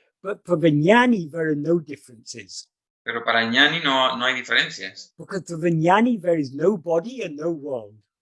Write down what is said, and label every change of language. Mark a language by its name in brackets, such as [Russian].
[English] But for the jnani there are no differences. [Spanish] Pero para el jnani no hay diferencias. [English] Because for the jnani there is no body and no world.